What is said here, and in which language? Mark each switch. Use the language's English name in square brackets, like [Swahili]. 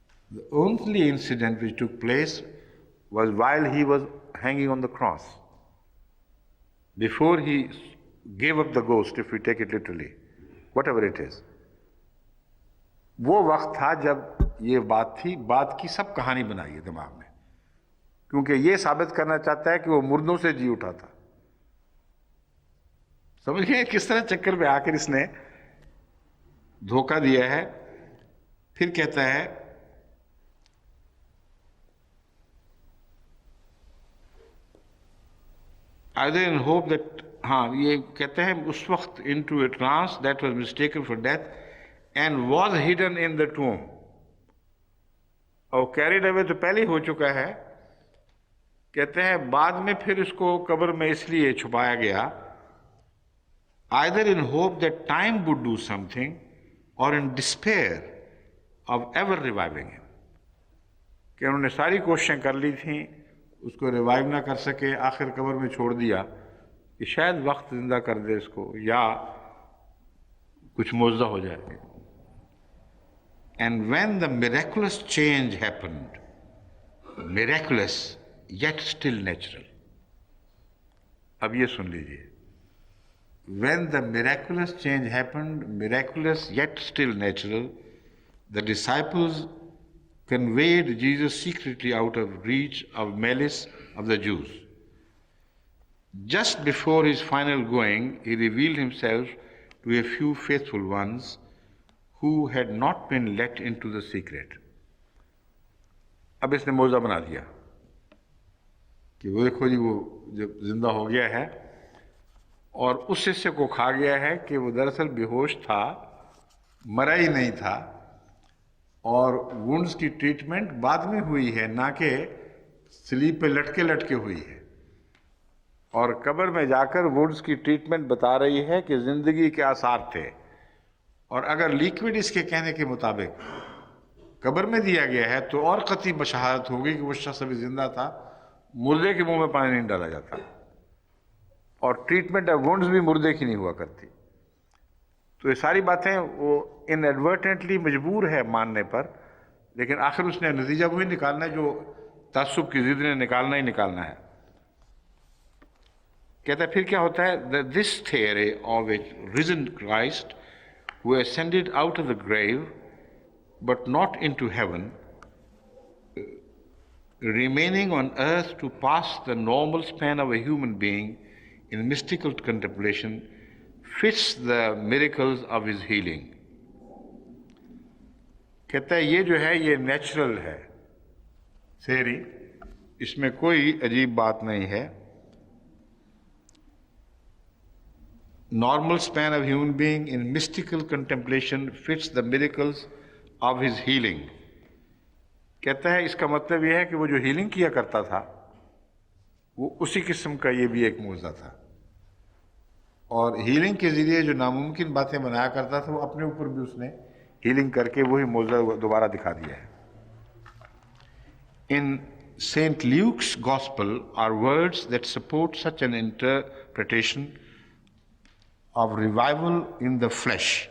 [English] The only incident which took place was while he was hanging on the cross, before he gave up the ghost, if we take it literally, whatever it is. [Urdu] وہ وقت تھا جب یہ بات تھی. بات کی سب کہانی بنائی ہے دماغ میں، کیونکہ یہ ثابت کرنا چاہتا ہے کہ وہ مردوں سے جی اٹھا تھا. سمجھ گئے کس طرح چکر میں آ کر اس نے دھوکہ دیا ہے. پھر کہتا ہے [English] either in hope that [Urdu] ہاں یہ کہتے ہیں اس وقت [English] into a trance that was mistaken for death and was hidden in the tomb. [Urdu] اور [English] carried away [Urdu] تو پہلے ہی ہو چکا ہے. کہتے ہیں بعد میں پھر اس کو قبر میں اس لیے چھپایا گیا [English] either in hope that time would do something or in despair of ever reviving him. [Urdu] کہ انہوں نے ساری کوششیں کر لی تھیں اس کو ریوائیو نہ کر سکے, آخر قبر میں چھوڑ دیا کہ شاید وقت زندہ کر دے اس کو یا کچھ معجزہ ہو جائے. [English] And when the miraculous change happened, miraculous yet still natural. [Urdu] اب یہ سن لیجیے. [English] When the miraculous change happened, miraculous yet still natural, the disciples conveyed Jesus secretly out of reach of malice of the Jews. Just before his final going, he revealed himself to a few faithful ones who had not been let into the secret. [Urdu] اب اس نے موضوع بنا دیا کہ وہ دیکھو جی وہ جب زندہ ہو گیا ہے اور اس حصے کو کھا گیا ہے کہ وہ دراصل بے ہوش تھا, مرا ہی نہیں تھا, اور وونڈز کی ٹریٹمنٹ بعد میں ہوئی ہے, نہ کہ سلیپ پہ لٹکے ہوئی ہے. اور قبر میں جا کر وونڈز کی ٹریٹمنٹ بتا رہی ہے کہ زندگی کے آثار تھے, اور اگر لیکوڈ اس کے کہنے کے مطابق قبر میں دیا گیا ہے تو اور قطعی بشارت ہوگی کہ وہ شخص ابھی زندہ تھا, مردے کے منہ میں پانی نہیں ڈالا جاتا, اور [English] treatment of wounds [Urdu] بھی مردے کی نہیں ہوا کرتی. تو یہ ساری باتیں وہ ان ایڈورٹنٹلی مجبور ہے ماننے پر, لیکن آخر اس نے نتیجہ وہی نکالنا ہے جو تعصب کی ضد نے نکالنا ہی نکالنا ہے. کہتا ہے پھر کیا ہوتا ہے, [English] this theory of a risen Christ who ascended out of the grave but not into heaven, remaining on earth to pass the normal span of a human being in mystical contemplation, fits the miracles of his healing. [Urdu] کہتا ہے یہ جو ہے یہ natural ہے theory, اس میں کوئی عجیب بات نہیں ہے. [English] Normal span of human being in mystical contemplation fits the miracles of his healing. [Urdu] کہتا ہے اس کا مطلب یہ ہے کہ وہ جو ہیلنگ کیا کرتا تھا وہ اسی قسم کا یہ بھی ایک معجزہ تھا, اور ہیلنگ کے ذریعے جو ناممکن باتیں بنایا کرتا تھا وہ اپنے اوپر بھی اس نے ہیلنگ کر کے وہی معجزہ دوبارہ دکھا دیا ہے. [English] In St. Luke's Gospel are words that support such an interpretation of revival in the flesh.